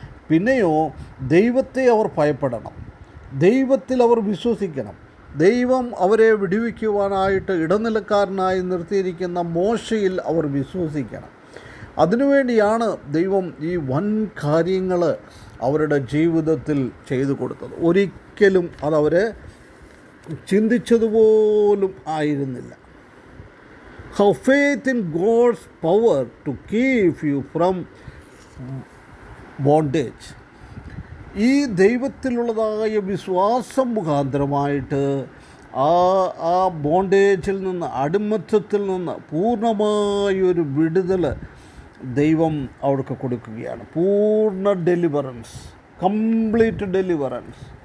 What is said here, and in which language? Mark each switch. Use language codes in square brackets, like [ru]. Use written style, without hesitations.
[ml] പിന്നെയോ ദൈവത്തെ അവർ ഭയപ്പെടണം, ദൈവത്തിൽ അവർ വിശ്വസിക്കണം, ദൈവം അവരെ വിടുവിക്കുവാനായിട്ട് ഇടനിലക്കാരനായി നിർത്തിയിരിക്കുന്ന മോശയിൽ അവർ വിശ്വസിക്കണം. അതിനുവേണ്ടിയാണ് ദൈവം ഈ വൻ കാര്യങ്ങൾ അവരുടെ ജീവിതത്തിൽ ചെയ്തു കൊടുത്തത്. ഒരിക്കലും അതവരെ ചിന്തിച്ചതുപോലും ആയിരുന്നില്ല. [en] Have faith in God's power to keep you from bondage. [ml] ഈ ദൈവത്തിലുള്ളതായ വിശ്വാസം മുഖാന്തരമായിട്ട് ആ ബോണ്ടേജിൽ നിന്ന്, അടിമത്തത്തിൽ നിന്ന് പൂർണ്ണമായൊരു വിടുതൽ ദൈവം അവർക്ക് കൊടുക്കുകയാണ്. [en] പൂർണ്ണ deliverance, complete deliverance.